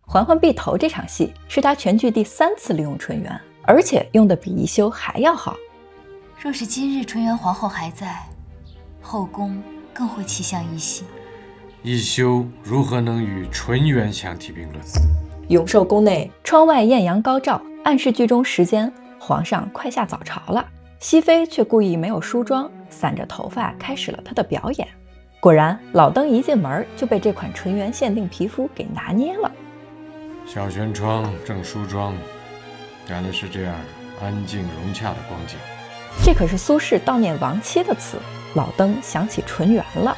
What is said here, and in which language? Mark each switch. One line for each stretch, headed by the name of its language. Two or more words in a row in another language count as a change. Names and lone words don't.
Chinese: 嬛嬛避頭這場戲是她全劇第3次利用純元，而且用的比宜修還要好。若是今日纯元皇后還在，後宮更會氣象一新。宜修如何能與純元相提並論？永壽宮內，窗外豔陽高照，暗示劇中時間皇上快下早朝了。熹妃卻故意沒有梳妝，散着頭髮開始了她的表演。果然，老登一進門就被這款純元限定皮膚給拿捏了。小轩窗正梳妝，原來是這樣安靜融洽的光景。這可是蘇軾悼念亡妻的詞，老登想起純元了。